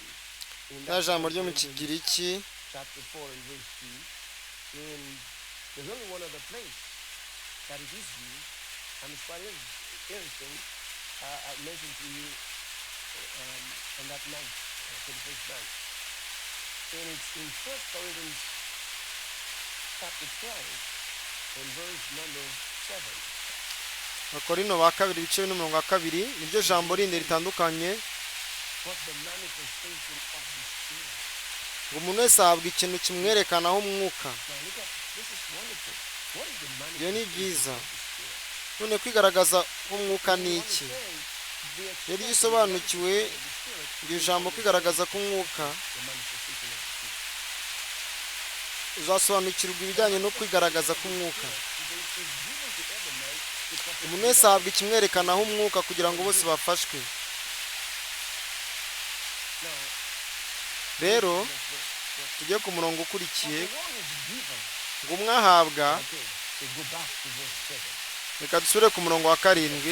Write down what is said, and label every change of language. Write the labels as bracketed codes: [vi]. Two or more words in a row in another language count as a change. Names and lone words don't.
[en] In [rw] ya jambo ryo mu Kigiriki [en] chapter 4 and verse 2. And there's only one other place that it is used, and it's quite interesting. I mentioned to you on that night, for the first night. And it's in 1 Corinthians chapter 12 and verse number 7. [rw] Abakorino ba kabiri ibice n'umurongo wa kabiri niryo jambo rindi ritandukanye [en] But the manifestation of the Spirit. [rw] ngo umuntu wese ahabwa ikintu kimwerekanaho umwuka. [en] Now look at this is wonderful. What is the [rw] Iyo ni [en] manifestation [rw] byiza. [en] of the Spirit? [rw] none kwigaragaza k'umwuka ni [en] You [rw] iki? [en] understand the [rw] Rero iyo [en] expression [rw] usobanukiwe [en] of the Spirit, [rw] iryo jambo kwigaragaza k'umwuka [en] the manifestation of the Spirit. [rw] uzasobanukirwa ibijyanye no kwigaragaza k'umwuka. [en] It is given to every man because [rw] umuntu wese ahabwa ikimwerekanaho umwuka kugira ngo bose bafashwe. [en] now [rw] rero tujye ku murongo ukurikiye [en] the one is given. [rw] ngo umwe ahabwa. [en] Okay, so go back to verse 7. [rw] reka dusubire ku murongo wa karindwi.